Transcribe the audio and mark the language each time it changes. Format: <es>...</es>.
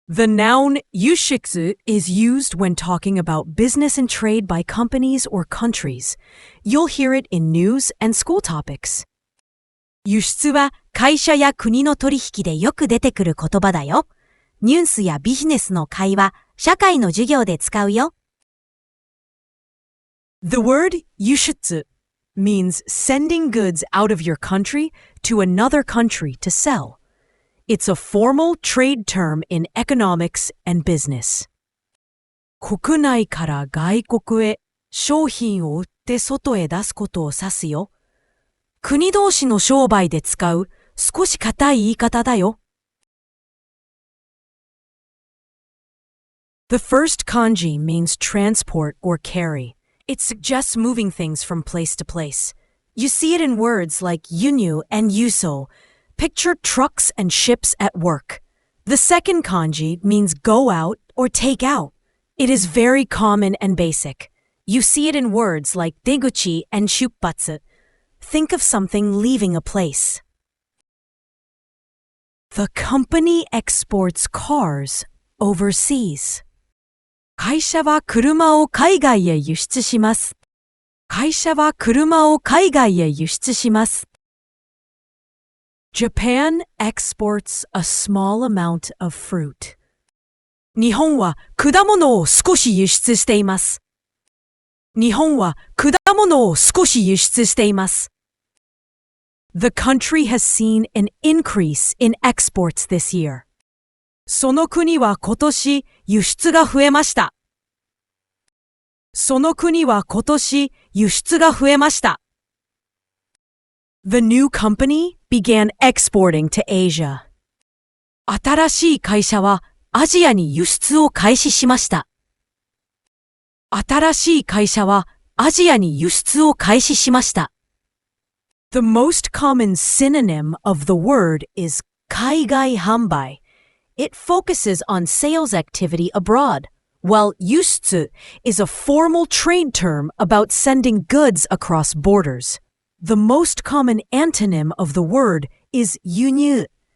<en>The noun 輸出 is used when talking about business and trade by companies or countries. You'll hear it in news and school topics.</en> <ja>輸出は会社や国の取引でよく出てくる言葉だよ。ニュースやビジネスの会話、社会の授業で使うよ。</ja> <en>The word 輸出 means sending goods out of your country to another country to sell. It's a formal trade term in economics and business.</en> <ja>国内から外国へ商品を売って外へ出すことを指すよ。国同士の商売で使う少し硬い言い方だよ。</ja> <en>The first kanji means transport or carry. It suggests moving things from place to place. You see it in words like yunyu and yuso. Picture trucks and ships at work. The second kanji means go out or take out. It is very common and basic. You see it in words like deguchi and shupbatsu. Think of something leaving a place. The company exports cars overseas.</en> <ja>会社は車を海外へ輸出します。会社は車を海外へ輸出します。</ja> <en>Japan exports a small amount of fruit.</en> <ja>日本は果物を少し輸出しています。日本は果物を少し輸出しています。</ja> <en>The country has seen an increase in exports this year.</en> <ja>その国は今年輸出が増えました。その国は今年輸出が増えました。</ja> <en>The new company began exporting to Asia.</en> <ja>新しい会社はアジアに輸出を開始しました。新しい会社はアジアに輸出を開始しました。</ja> <en>The most common synonym of the word is 海外販売. It focuses on sales activity abroad, while 輸出 is a formal trade term about sending goods across borders. The most common antonym of the word is 輸入.</en>